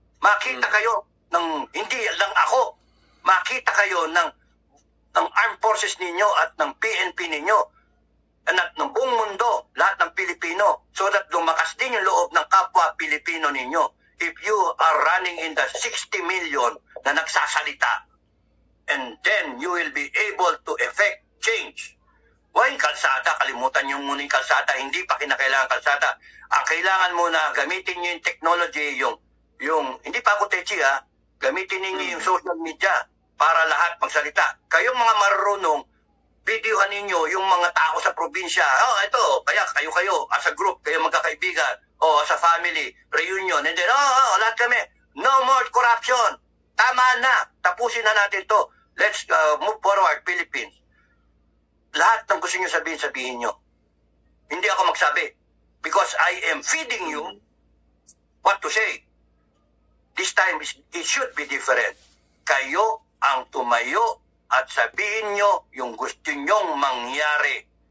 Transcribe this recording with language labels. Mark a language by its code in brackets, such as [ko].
[tl] Makita kayo ng, hindi lang ako, makita kayo ng armed forces ninyo at ng PNP ninyo at ng buong mundo, lahat ng Pilipino, [en] so that [tl] lumakas din yung loob ng kapwa Pilipino ninyo. [en] If you are running in the 60 million [tl] na nagsasalita, [en] and then you will be able to effect change. [tl] Yung kalsada, kalimutan nyo muna yung kalsada, hindi pa kinakailangan kalsada. Ang kailangan muna, gamitin nyo yung technology, hindi pa ako techi gamitin ninyo yung social media para lahat magsalita. Kayong mga marunong, videohan ninyo yung mga tao sa probinsya. Ito, kaya kayo [en] as a group, [tl] kayo magkakaibigan, [en] as a family, [tl] reunion, and then, lahat kami, no more corruption. Tama na, tapusin na natin to. [en] Let's move forward, Philippines. [tl] Lahat ng gusto nyo sabihin nyo. Hindi ako magsabi. [en] Because I am feeding you what to say. This time, it should be different. [tl] Kayo ang tumayo at sabihin nyo yung gusto nyong mangyari.